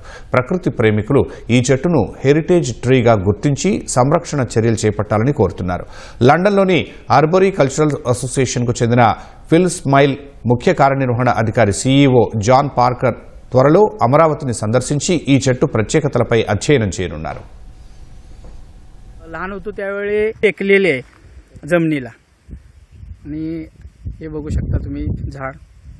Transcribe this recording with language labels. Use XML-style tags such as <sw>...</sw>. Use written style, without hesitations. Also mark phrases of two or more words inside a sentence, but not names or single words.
<te>ప్రకృతి ప్రేమికులు ఈ చెట్టును హెరిటేజ్ ట్రీగా గుర్తించి సంరక్షణ చర్యలు చేపట్టాలని కోరుతున్నారు. లండన్లోని ఆర్బరీ కల్చరల్ అసోసియేషన్కు చెందిన ఫిల్ స్మైల్ ముఖ్య కార్యనిర్వహణ అధికారి సీఈఓ జాన్ పార్కర్ త్వరలో అమరావతిని సందర్శించి ఈ చెట్టు ప్రత్యేకతలపై అధ్యయనం చేయనున్నారు.</te> <mr>लहान होतो त्यावेळी टेकलेले आहे जमिनीला आणि हे बघू शकता तुम्ही झाड</mr>